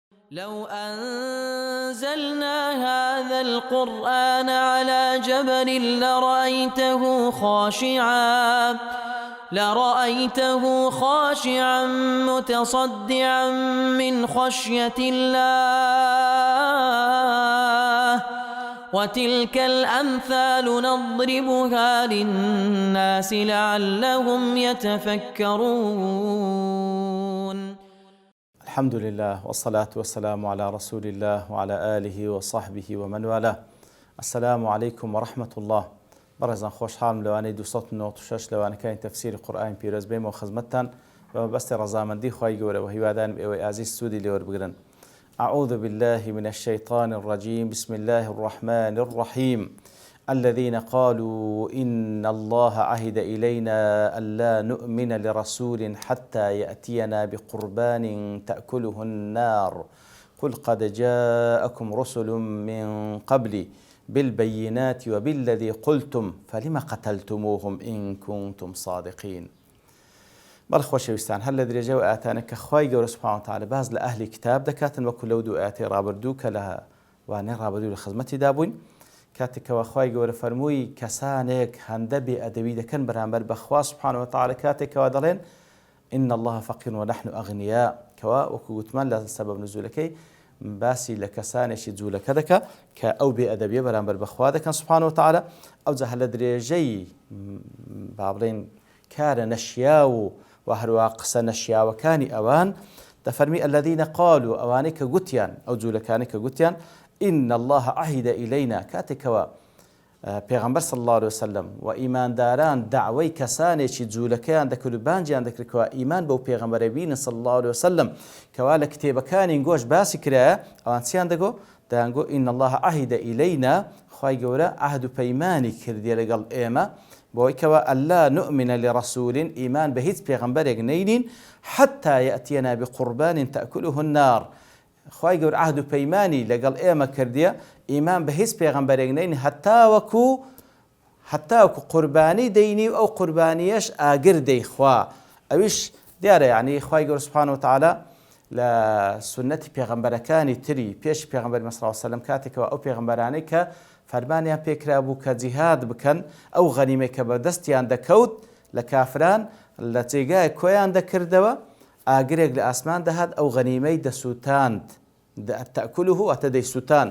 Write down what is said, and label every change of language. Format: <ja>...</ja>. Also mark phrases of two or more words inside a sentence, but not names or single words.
<ar>لو أنزلنا هذا القرآن على جبل لرأيته خاشعا متصدعا من خشية الله وتلك الأمثال نضربها للناس لعلهم يتفكرون. الحمد لله والصلاة والسلام على رسول الله وعلى آله وصحبه ومن والاه. السلام عليكم ورحمة الله.</ar> <ckb>برزان خوشحال لوانەی 296 لەوانەکانی تەفسیری قورئانی پیرۆز بێمەوە خزمەتتان بە مەبەستی ڕەزامەندی خوای گەورەوە هیوادارم ئێوەی ئازیز سوودی لێوەربگرن.</ckb> <ar>أعوذ بالله من الشيطان الرجيم. بسم الله الرحمن الرحيم. الذين قالوا إن الله عهد إلينا ألا نؤمن لرسول حتى يأتينا بقربان تأكله النار قل قد جاءكم رسل من قبلي بالبينات وبالذي قلتم فلم قتلتموهم إن كنتم صادقين.</ar> <ckb>بەڵخۆشەویستان هەر لە درێژە و ئاتانە کە خوای گەورە</ckb> <ar>سوبحانەهو وتەعالە</ar> <ckb>باز لە ئەهلی کتاب دەکاتن وەکو لەو دوو ئاەتی ڕابردوو کە لە وانەی ڕابردوو لە خزمەتیدا بووین کاتێکەوە خوای گەورە فەرمووی کەسانێک هەندە بێئەدەبی دەکەن بەرامبەر بە خوا</ckb> <ar>سوبحانەهو وتەعالە</ar> <ckb>کاتێکەوە دەڵێن</ckb> <ar>إن الله فقير ونحن أغنياء</ar> <ckb>کەوا وەکو گوتمان لە سەبەب نزولەکەی باسی لە کەسانێکی جوولەکە دەکە کە ئەو بێئەدەبیە بەرامبەر بەخوا دەکەن</ckb> <ar>سوبحانەهو وتەعالە</ar> <ckb>ئەوجا هەر لە درێژەی با بڵێن کارە نەشیا و هەروە قسە نەشیاوەکانی ئەوان دەفەرمی</ckb> <ar>الذين قالوا</ar> <ckb>ئەوانەی کە گوتیان ئەو جوولەکانی کە گوتیان</ckb> <ar>إن الله عهد إلينا</ar> <ckb>کاتێکەوە پێغەمبەر</ckb> <ar>صلی الله عليه وسلم</ar> <ckb>و ئیمانداران دعوەی کەسانێکی جوولەکەیان دەکرد و بانجیان دەکردکەوە ئیمان بەو پێغەمبەرە بینن</ckb> <ar>صلی الله عليه وسلم</ar> <ckb>کەوا لە کتێبەکانی گۆش باسی کرایە ئەوان چیان دەگۆ دەیانگۆ</ckb> <ar>إن الله عهد إلينا</ar> <ckb>خوای گەورە عهد و پەیمانی کردیە لەگەڵ ئێمە بۆی کەوە</ckb> <ar>ئەلا نؤمن لرسول</ar> <ckb>ئیمان بە هیچ پێغەمبەرێک نەینین</ckb> <ar>حتى يأتينا بقربان تأكله النار.</ar> <ckb>خوای گەورە عهد و پەیمانی لەگەڵ ئێمە کردیە ئیمان بە هیچ پێغەمبەرێک نەینین هەتاوەکو قوربانی دەینی و ئەو قوربانیەش ئاگر دەیخوا. ئەویش دیارە یعنی خوای گەورە</ckb> <ar>سوبحانەهو وتەعالە</ar> <ckb>لە سنەتی پێغەمبەرەکانی تری پێش پێغەمبەر</ckb> <ar>صلی الله عليه وسلم</ar> <ckb>کاتێکەوە ئەو پێغەمبەرانەی کە فەرمانیان پێکرا بوو کە جیهاد بکەن ئەو غەنیمەی کە بەدەستیان دەکەوت لە کافران لە جێگای کۆیان دەکردەوە ئاگرێک لە ئاسمان دەهات ئەو غەنیمەی دەسووتاند تەأکله ئەتە دەیسووتان.</ckb>